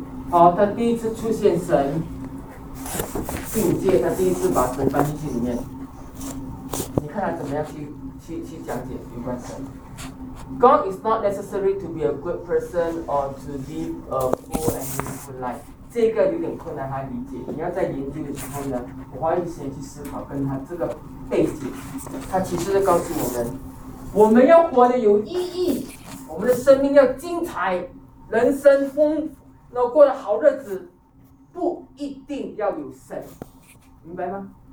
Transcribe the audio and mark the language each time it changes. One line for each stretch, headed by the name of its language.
Chinese: 好，他第一次出现神境界，他第一次把神搬进去里面，你看他怎么样去讲解有关神。
English: God is not necessary to be a good person or to live a full and meaningful life。
Chinese: 这个有点困难他理解，你要在研究的时候呢，我花一些时间去思考跟他这个背景，他其实是告诉我们，我们要活得有意义，我们的生命要精彩，人生丰富。那过了好日子，不一定要有神，明白吗？